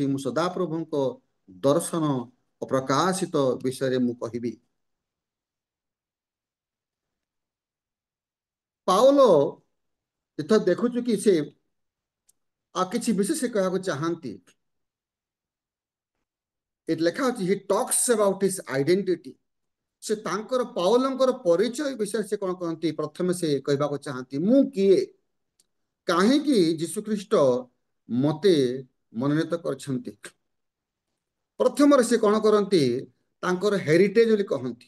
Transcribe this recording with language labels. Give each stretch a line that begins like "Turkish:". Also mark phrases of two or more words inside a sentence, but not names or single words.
Odia: ମୁଁ ସଦାପ୍ରଭୁଙ୍କ ଦର୍ଶନ ଓ ପ୍ରକାଶିତ ବିଷୟରେ ମୁଁ କହିବି। ପାଉଲ ଯେତେବେଳେ ଦେଖୁଛୁ କି ସେ ଆଉ କିଛି ବିଶେଷ କହିବାକୁ ଚାହାନ୍ତି, ଏଠି ଲେଖା ଅଛି
English: he talks about his identity।
Odia: ସେ ତାଙ୍କର ପାଉଲଙ୍କର ପରିଚୟ ବିଷୟରେ ସେ କଣ କହନ୍ତି, ପ୍ରଥମେ ସେ କହିବାକୁ ଚାହାନ୍ତି ମୁଁ କିଏ, କାହିଁକି ଯୀଶୁଖ୍ରୀଷ୍ଟ ମତେ ମନୋନୀତ କରିଛନ୍ତି। ପ୍ରଥମରେ ସେ କଣ କରନ୍ତି, ତାଙ୍କର ହେରିଟେଜ ବୋଲି କହନ୍ତି।